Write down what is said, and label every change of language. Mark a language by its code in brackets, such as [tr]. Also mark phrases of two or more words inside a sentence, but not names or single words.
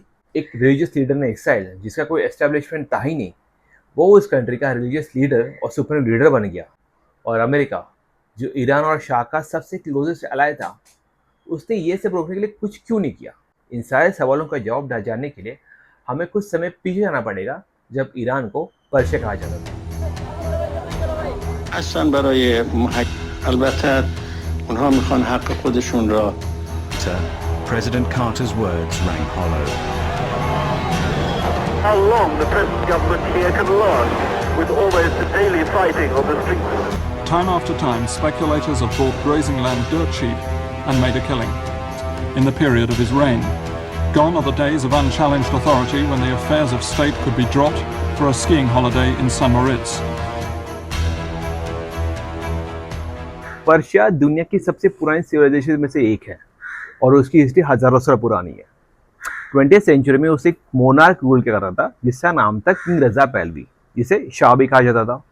[hi] एक [en] religious leader [hi] ने एक्साइल, जिसका कोई एस्टेब्लिशमेंट था ही नहीं, वो उस कंट्री का [en] religious leader [hi] और [en] supreme leader [hi] बन गया। और अमेरिका, जो ईरान और शाह का सबसे [en] closest ally [hi] था, उसने ये सब रोकने के लिए कुछ क्यों नहीं किया? इन सारे सवालों का जवाब जानने के लिए हमें कुछ समय पीछे जाना पड़ेगा, जब ईरान को पर्शिया कहा जाता था। [fa] هستن برای البته اونها میخوان حق خودشون را. [en] President Carter's words rang hollow. How long the present government here can last with almost daily fighting on the streets. Time after time, speculators have bought grazing land dirt cheap and made a killing. In the period of his reign, gone are the days of unchallenged authority when the affairs of state could be dropped for a skiing holiday in St. Moritz. [hi] पर्शिया दुनिया की सबसे पुरानी सिविलाइजेशन में से एक है और उसकी हिस्ट्री हजारों साल पुरानी है। 20th सेंचुरी में उसे एक [en] monarch rule [hi] किया करता था, जिसका नाम था किंग रजा पहलवी, जिसे शाह भी कहा जाता था।